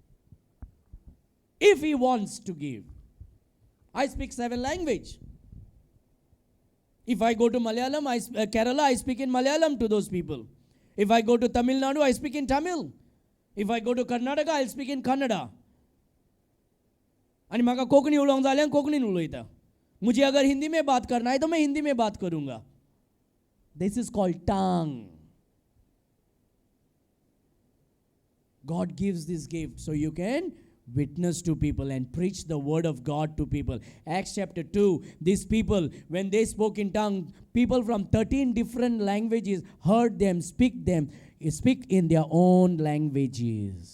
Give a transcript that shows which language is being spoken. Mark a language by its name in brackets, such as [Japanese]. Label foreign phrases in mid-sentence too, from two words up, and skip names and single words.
[English] If He wants to give. I speak 7 languages. If I go to Malayalam, Kerala, I speak in Malayalam to those people. If I go to Tamil Nadu, I speak in Tamil. If I go to Karnataka, I'll speak in Kannada. [Konkani] आणि म्हाका कोंकणी उलोवंक जाल्यार कोंकणीन उलयता. [Hindi] मुझे अगर हिंदी में बात करना है तो मैं हिंदी में बात करूंगा. [English] This is called tongue. God gives this gift so you can witness to people and preach the word of God to people. Acts chapter 2, these people, when they spoke in tongue, people from 13 different languages heard them speak in their own languages.